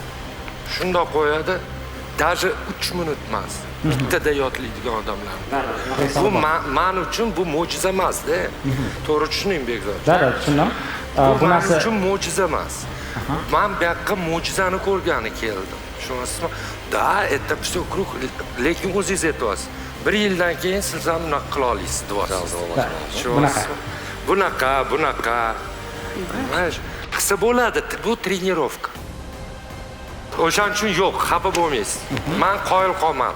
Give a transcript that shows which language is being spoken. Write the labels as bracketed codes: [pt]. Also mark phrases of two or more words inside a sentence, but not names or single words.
[uz] Shundoq qo'yadi, даже 3 minut emas. Bittada yodlaydigan odamlar. Bu men uchun bu mo'jiza emas-da. To'g'ri tushuning Bekzod. Darrov tushundim. Bu Bu men narsa uchun mo'jiza emas. Men bu yoqqa mo'jizani ko'rgani keldim. tushunyapsizmi? Da, [ru] это все круг, [uz] lekin o'zingiz aytyapsiz. 1 yildan keyin siz ham bunaqa qila olasiz, deyapsiz. Tushunyapsizmi? Bunaqa. Mana shu qilsa bo'ladi, bu trenirovka. O'shaning uchun yo'q, xafa bo'lmaysiz. Men qoyil qolmadim.